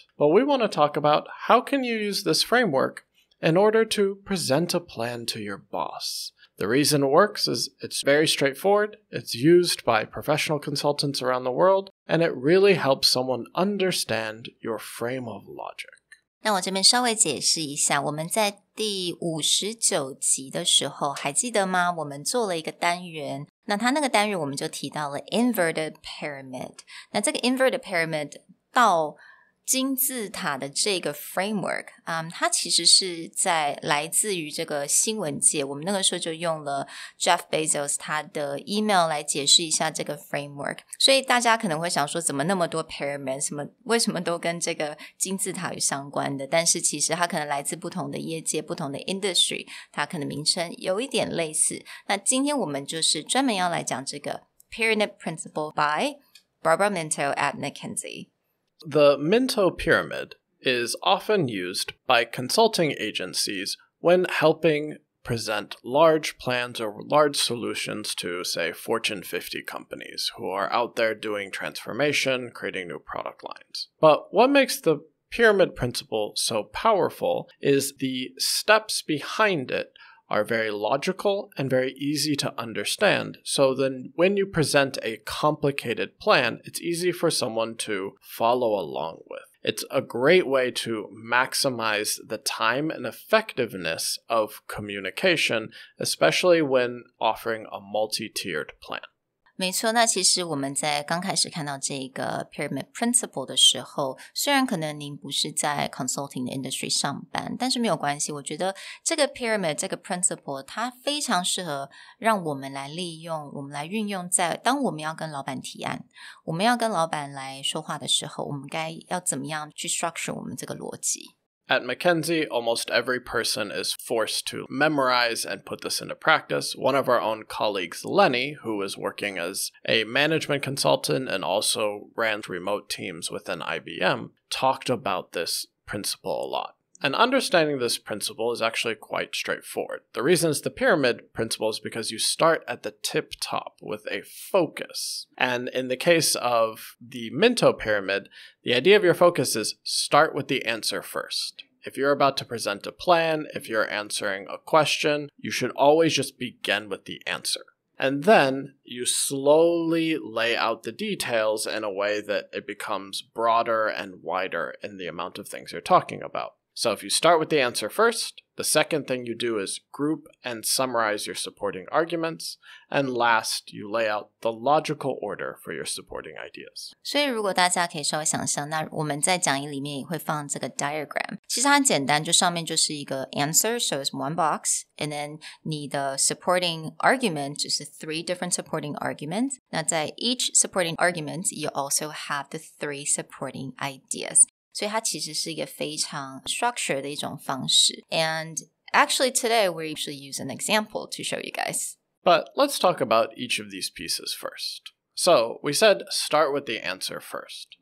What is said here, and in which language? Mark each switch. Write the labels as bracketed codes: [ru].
[en] But we want to talk about how can you use this framework in order to present a plan to your boss. The reason it works is it's very straightforward, it's used by professional consultants around the world, and it really helps someone understand your frame of logic. [zh] 那我这边稍微解释一下，我们在第59集的时候还记得吗？我们做了一个单元，那它那个单元我们就提到了 inverted pyramid。那这个 inverted pyramid 到金字塔的这个 framework， 它其实是来自于这个新闻界，我们那个时候就用了 Jeff Bezos 他的 email 来解释一下这个 framework， 所以大家可能会想说怎么那么多 pyramid， 为什么都跟这个金字塔有相关的，但是其实它可能来自不同的业界，不同的 industry， 它可能名称有一点类似。那今天我们就是专门要来讲这个 Pyramid Principle by Barbara Minto at McKinsey。The [en] Minto Pyramid is often used by consulting agencies when helping present large plans or large solutions to, say, Fortune 50 companies who are out there doing transformation, creating new product lines. But what makes the pyramid principle so powerful is the steps behind it are very logical and very easy to understand. So then when you present a complicated plan, it's easy for someone to follow along with. It's a great way to maximize the time and effectiveness of communication, especially when offering a multi-tiered plan. [zh] 没错，那其实我们在刚开始看到这个 Pyramid Principle 的时候，虽然可能您不是在 consulting 的 industry 上班，但是没有关系，我觉得这个 Pyramid 这个 Principle 它非常适合让我们来利用，我们来运用在当我们要跟老板提案，我们要跟老板来说话的时候，我们该要怎么样去 structure 我们这个逻辑。 [en] At McKinsey, almost every person is forced to memorize and put this into practice. One of our own colleagues, Lenny, who was working as a management consultant and also ran remote teams within IBM, talked about this principle a lot. And understanding this principle is actually quite straightforward. The reason it's the pyramid principle is because you start at the tip top with a focus. And in the case of the Minto pyramid, the idea of your focus is start with the answer first. If you're about to present a plan, if you're answering a question, you should always just begin with the answer. And then you slowly lay out the details in a way that it becomes broader and wider in the amount of things you're talking about.So if you start with the answer first, the second thing you do is group and summarize your supporting arguments, and last, you lay out the logical order for your supporting ideas. [zh] 所以如果大家可以稍微想象，那我们在讲义里面也会放这个 diagram， 其实它很简单，就上面就是一个 answer, [en] so it's one box, and then [zh] 你的 supporting argument 就是 [en] three different supporting arguments. 那在 each supporting argument, you also have the three supporting ideas. [zh] 所以它其实是一个非常 structured 的一种方式。 [en] And actually today we actually use an example to show you guys. But let's talk about each of these pieces first. So we said start with the answer first.